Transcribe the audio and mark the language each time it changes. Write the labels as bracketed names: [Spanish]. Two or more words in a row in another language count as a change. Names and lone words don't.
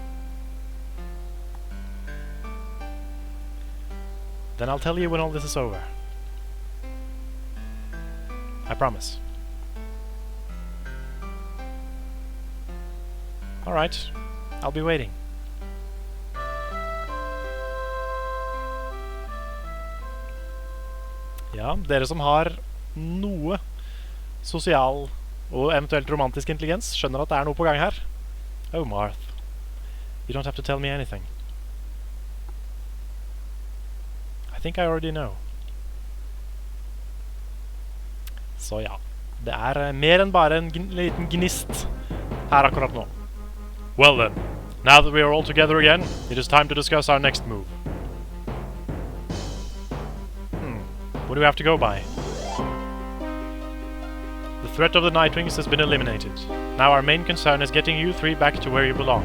[English] Then I'll tell you when all this is over. I promise. All right, I'll be waiting. [Norwegian] Ja, dere som har noe sosial og eventuelt romantisk intelligens skjønner at det er noe på gang her. [English] Oh, Marth. You don't have to tell me anything. I think I already know. [Norwegian] Så ja, det er mer enn bare en liten gnist her akkurat nå. [English] Well then, now that we are all together again, it is time to discuss our next move. What do we have to go by? The threat of the Nightwings has been eliminated. Now our main concern is getting you three back to where you belong.